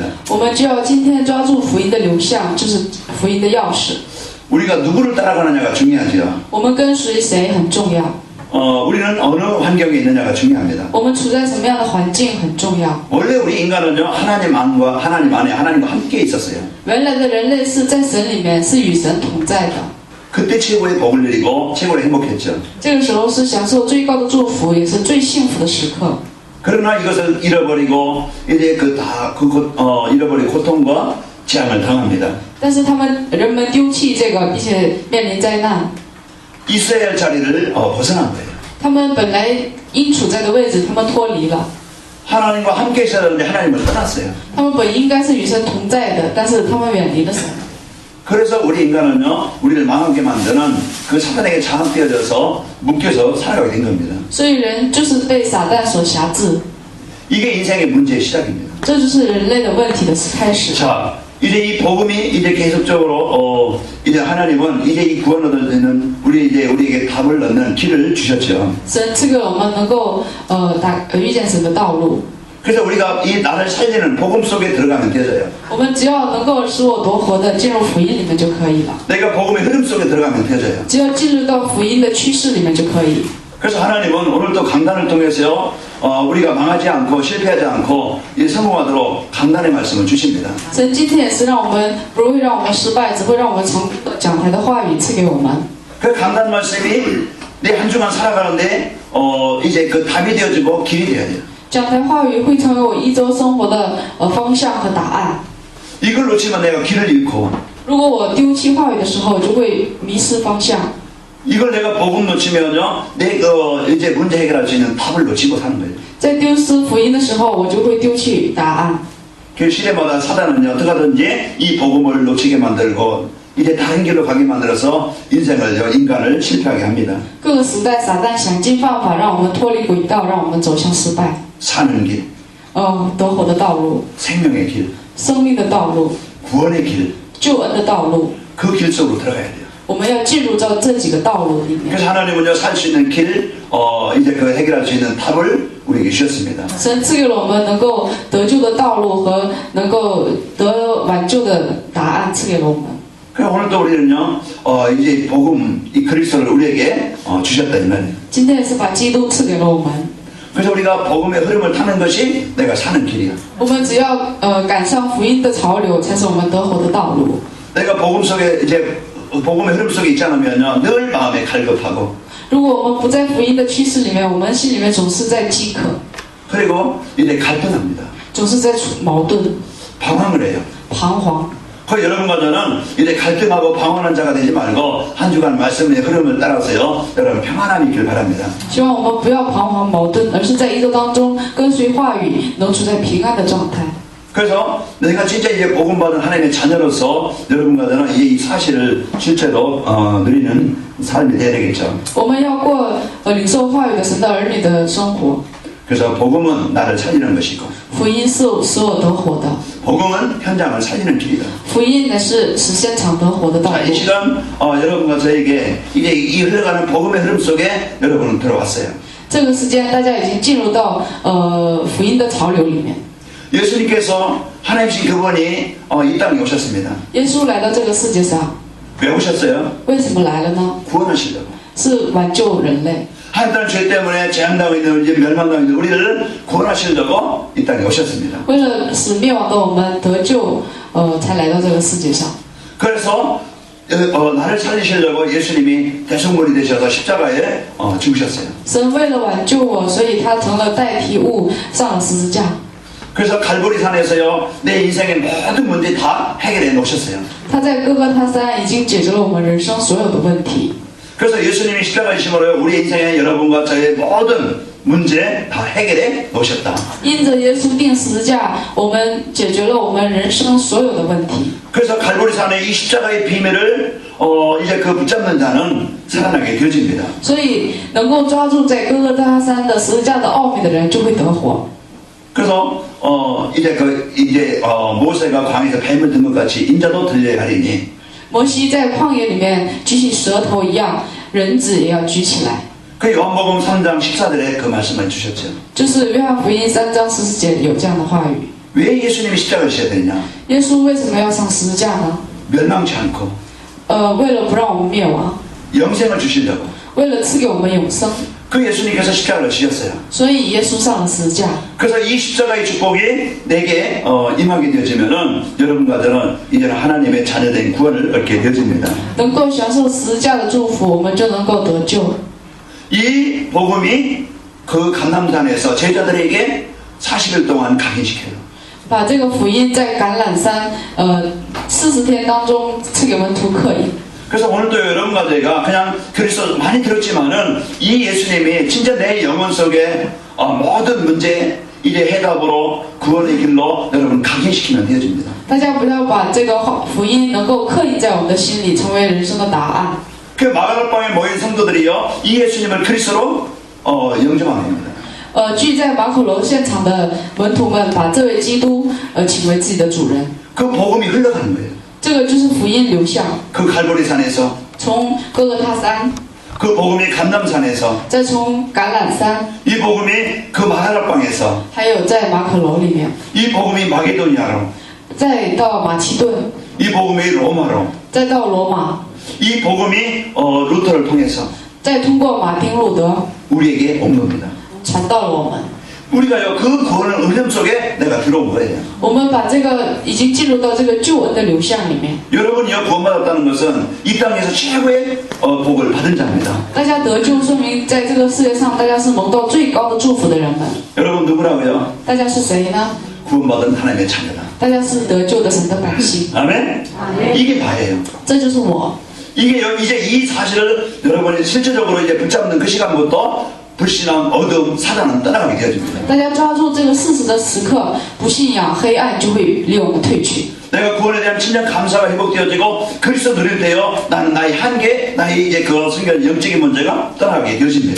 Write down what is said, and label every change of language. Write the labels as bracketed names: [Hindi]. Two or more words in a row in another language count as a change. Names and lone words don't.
[Chinese] 我们就要今天抓住福音的流向，就是福音的钥匙。 [Korean] 우리가 누구를 따라가느냐가 중요하죠. [Chinese] 我们跟随谁很重要， [Korean] 우리는 어느 환경에 있느냐가 중요합니다. [Chinese] 我们处在什么样的环境很重要。 [Korean] 원래 우리 인간은요 하나님 안에 하나님과 함께 있었어요. [Chinese] 原来的人类是在神里面，是与神同在的。 [Korean] 그때 최고의 복을 누리고 최고로 행복했죠. [Chinese] 这个时候是享受最高的祝福，也是最幸福的时刻。 [Korean] 그러나 이것을 잃어버리고 이제 잃어버린 고통과 재앙을 당합니다. [Chinese] 但是人们丢弃这个，并且面临灾难。 [Korean] 있어야 할 자리를 벗어난 거예요. [Chinese] 他们本来应处在的位置，他们脱离了。 [Korean] 하나님과 함께 있어야 하는데 하나님을 떠났어요. [Chinese] 他们本应该是与神同在的，但是他们远离了神。 [Korean] 그래서 우리 인간은요 우리를 망하게 만드는 그 사단에게 장악되어져서 묶여서 살아가게 된 겁니다. [Chinese] 所以人就是被撒旦所辖制， [Korean] 이게 인생의 문제의 시작입니다. [Chinese] 这就是人类的问题的开始。 [Korean] 자, 이제 이 복음이 이제 계속적으로 이제 하나님은 이제 이 구원 얻을 때는 우리에게 답을 얻는 길을 주셨죠. [Chinese] 神赐给我们能够遇见神的道路。 [Korean] 그래서 우리가 이 나를 살리는 복음 속에 들어가면 되져요. [Chinese] 我们只要能够使我夺活的进入福音里面就可以了。 [Korean] 내가 복음의 흐름 속에 들어가면 되져요. [Chinese] 只要进入到福音的趋势里面就可以。 [Korean] 그래서 하나님은 오늘도 강단을 통해서 우리가 망하지 않고 실패하지 않고 성공하도록 강단의 말씀을 주십니다. [Chinese] 神今天也是让我们不会让我们失败，只会让我们从讲台的话语赐给我们。 [Korean] 그 강단 말씀이 내 한 주간 살아가는데 이제 그 답이 되어지고 길이 되어야 돼요. [Chinese] 讲台话语会成为我一周生活的方向和答案。 [Korean] 이걸 놓치면 내가 길을 잃고 [Chinese] 如果我丢弃话语的时候，我就会迷失方向。 [Korean] 이걸 내가 복음 놓치면요, 내 이제 문제 해결할 수 있는 답을 놓치고 사는 거예요. [Chinese] 在丢失福音的时候，我就会丢弃答案。 [Korean] 그 시대마다 사단은요, 어떻게 하든지 이 복음을 놓치게 만들고 이제 다른 길로 가게 만들어서 인간을 실패하게 합니다. [Chinese] 各个时代，撒旦想尽办法让我们脱离轨道，让我们走向失败。 [Korean] 사는 길, [Chinese] 得活的道路， [Korean] 생명의 길, [Chinese] 生命的道路， [Korean] 구원의 길, [Chinese] 救恩的道路， [Korean] 그 길 속으로 들어가야 돼요. [Chinese] 我们要进入到这几个道路里面。 [Korean] 그래서 하나님은요, 살 수 있는 길, 이제 그 해결할 수 있는 답을 우리에게 주셨습니다. [Chinese] 神赐给了我们能够得救的道路和能够得挽救的答案，赐给了我们。 [Korean] 그래서 오늘도 우리는요, 이제 복음, 이 그리스도를 우리에게 주셨다 이 말이에요. [Chinese] 今天也是把基督赐给了我们。 [Korean] 그래서 우리가 복음의 흐름을 타는 것이 내가 사는 길이야. [Chinese] 我们只要赶上福音的潮流，才是我们得活的道路。 [Korean] 내가 복음 속에 이제 복음의 흐름 속에 있지 않으면요, 늘 마음에 갈급하고. [Chinese] 如果我们不在福音的趋势里面，我们心里面总是在饥渴， [Korean] 그리고 이제 갈등합니다. [Chinese] 总是在矛盾、 [Korean] 방황을 해요. [Chinese] 彷徨。 [Korean] 그 여러분과 저는 이제 갈등하고 방황하는 자가 되지 말고 한 주간 말씀의 흐름을 따라서요, 여러분 평안함이 있길 바랍니다. [Chinese] 希望我们不要彷徨矛盾，而是在一周当中跟随话语，能处在平安的状态。 [Korean] 그래서 내가 진짜 이제 복음받은 하나님의 자녀로서 여러분과 저는 이 사실을 실제로 누리는 삶이 되어야 되겠죠. [Chinese] 我们要过领受话语的神的儿女的生活。 [Korean] 그래서 복음은 나를 살리는 것이고 [Chinese] 福音是使我得活的， [Korean] 복음은 현장을 살리는 길이다. [Chinese] 福音乃是使现场得活的道 [Korean] 자, [Chinese] 路 [Korean] 이 。 시간 여러분과 저에게 이제 이 흘러가는 복음의 흐름 속에 여러분은 들어왔어요. [Chinese] 这个时间，大家已经进入到福音的潮流里面。 [Korean] 예수님께서 하나님이신 그분이 이 땅에 오셨습니다. [Chinese] 耶稣来到这个世界上， [Korean] 왜 오셨어요? [Chinese] 为什么来了呢？ [Korean] 구원하시려고. [Chinese] 是挽救人类。 [Korean] 한 땅 죄 때문에 재앙당하고 있는 이제 멸망당하고 있는 우리를 구원하시려고 이 땅에 오셨습니다. [Chinese] 为了使灭亡的我们得救，才来到这个世界上。 [Korean] 그래서 나를 살리시려고 예수님이 대속물이 되셔서 십자가에 죽으셨어요. [Chinese] 神为了挽救我，所以他成了代替物，上了十字架。 [Korean] 그래서 갈보리산에서요, 내 인생의 모든 문제 다 해결해 놓으셨어요. [Chinese] 他在哥哥他山已经解决了我们人生所有的问题。 [Korean] 그래서 예수님이 십자가이심으로 우리 인생의 여러분과 저의 모든 문제 다 해결해 놓으셨다. [Chinese] 因着耶稣钉十字架，我们解决了我们人生所有的问题。 [Korean] 그래서 갈보리산의 이 십자가의 비밀을 이제 그 붙잡는 자는 살아나게 되어집니다. [Chinese] 所以能够抓住在哥哥他山的十字架的奥秘的人，就会得活。 [Korean] 그래서 이제 모세가 광에서 뱀을 든 것 같이 인자도 들려야 하리니. [Chinese] 摩西在旷野里面举起舌头一样，人子也要举起来。 [Korean] 그 요한복음 3장 14절에 그 말씀을 주셨죠. [Chinese] 就是约翰福音3章40节有这样的话语。 [Korean] 왜 예수님이 십자가를 지어야 되냐? [Chinese] 耶稣为什么要上十字架呢？ [Korean] 멸망치 않고 [Chinese] 为了不让我们灭亡， [Korean] 영생을 주시려고. [Chinese] 为了赐给我们永生， [Korean] 그 예수님께서 십자가를 지었어요. [Chinese] 所以耶稣上了十字架。 [Korean] 그래서 이 십자가의 축복이 내게 임하게 되어지면은 여러분과 저는 이제는 하나님의 자녀된 구원을 얻게 되어집니다. [Chinese] 能够享受十字架的祝福，我们就能够得救。 [Korean] 이 복음이 그 감람산에서 제자들에게 40일 동안 각인시켜요. [Chinese] 把这个福音在橄榄山40天当中赐给门徒刻印。 [Korean] 그래서 오늘도 여러분과 제가 그냥 그리스도 많이 들었지만은 이 예수님이 진짜 내 영혼 속에 모든 문제 이제 해답으로 구원의 길로 여러분 각인시키면 되어집니다. [Chinese] 大家不要把这个福音能够刻印在我们的心里，成为人生的答案。 [Korean] 그 마가다방에 모인 성도들이요, 이 예수님을 그리스도로 영접합니다. [Chinese] 聚在马可楼现场的门徒们把这位基督请为自己的主人， [Korean] 그 복음이 흘러가는 거예요. [Chinese] 这个就是福音流向， [Korean] 그 갈보리산에서 [Chinese] 从哥哥他山， [Korean] 그 복음이 감남산에서 [Chinese] 再从橄榄山， [Korean] 이 복음이 그 마가락방에서 [Chinese] 还有在马可楼里面， [Korean] 이 복음이 마게도니아로 [Chinese] 再到马其顿， [Korean] 이 복음이 로마로 [Chinese] 再到罗马， [Korean] 이 복음이 루터를 통해서 [Chinese] 再通过马丁路德 [Korean] 우리에게 온 겁니다. [Chinese] 传到了我们。 [Korean] 우리가요 그 구원의 은혜 속에 내가 들어온 거예요. [Chinese] 我们把这个已经进入到这个救恩的流向里面。 [Korean] 여러분이요 구원받았다는 것은 이 땅에서 최고의 복을 받은 자입니다. [Chinese] 大家得救，说明在这个世界上，大家是蒙到最高的祝福的人们。 [Korean] 여러분 누구라고요? [Chinese] 大家是谁呢？ [Korean] 구원받은 하나님의 자녀다. [Chinese] 大家是得救的神的百姓。 [Korean] 아멘? 이게 다예요. [Chinese] 这就是我。 [Korean] 이게 이제 이 사실을 여러분이 실질적으로 이제 붙잡는 그 시간부터 불신앙, 어둠, 사단은 떠나가게 되어집니다. [Chinese] 大家抓住这个事实的时刻，不信仰、黑暗就会离我们退去。 [Korean] 내가 구원에 대한 진정 감사가 회복되어지고 그리스도 누릴 때요 나는 나의 한계, 나의 이제 그 순간 영적인 문제가 떠나게 되어집니다.